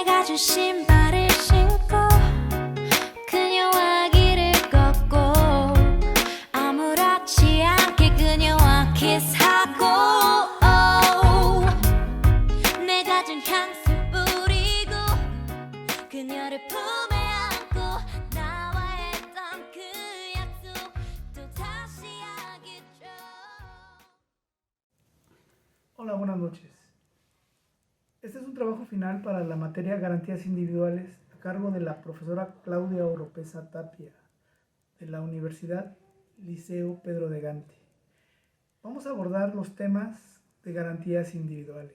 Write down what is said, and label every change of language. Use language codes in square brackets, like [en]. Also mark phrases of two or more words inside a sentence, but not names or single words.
[ko] 젖은 신발을 신고 그녀와 길을 걷고 아무렇지 않게 그녀와 키스하고 내 가진 향수 뿌리고 그녀를 품에 안고 나와 했던 그 약속 또 다시 하겠죠. [es] Hola, buenas noches. Este es un trabajo final para la materia Garantías Individuales a cargo de la profesora Claudia Oropesa Tapia de la Universidad Liceo Pedro de Gante. Vamos a abordar los temas de garantías individuales.